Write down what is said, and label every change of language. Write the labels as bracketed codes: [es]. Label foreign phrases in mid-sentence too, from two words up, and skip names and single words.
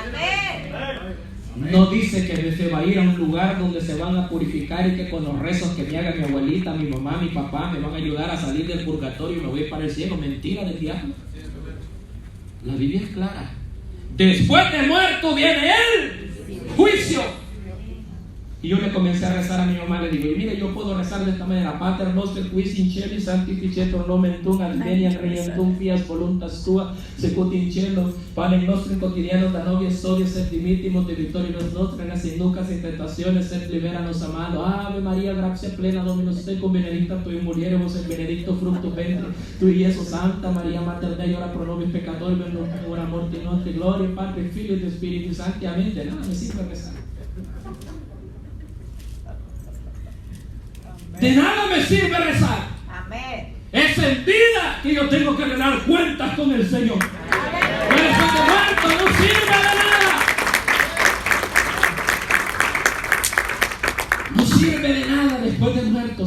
[es] No dice que se va a ir a un lugar donde se van a purificar y que con los rezos que me haga mi abuelita, mi mamá, mi papá me van a ayudar a salir del purgatorio y me voy para el cielo. Mentira del diablo. La Biblia es clara. Después de muerto viene el juicio. Y yo le comencé a rezar a mi mamá, le digo, y mire, yo puedo rezar de esta manera: [la] Pater noster qui in cielo sanctificetur nomen tuum, adveniat regnum tuum, fiat voluntas tua, sicut in cielo. Panem nostrum quotidianum da nobis hodie, et dimittimo debitoribus nostri, et sin inducas in tentationes, et libera-nos a malo. Ave María, gratia plena, Dominus tecum, benedicta tui in mulieribus, et benedictus fructus ventris tui, Iesus. Santa María, Mater Dei, ora pro nobis peccatoribus, nunc et hora mortis nostri. Gloria Patri, Filio et Spiritus Sancti. [es] Amén. De nada me sirve rezar. De nada me sirve rezar. Amén. Es en vida que yo tengo que dar cuentas con el Señor. Pero eso de muerto no sirve de nada. No sirve de nada después de muerto.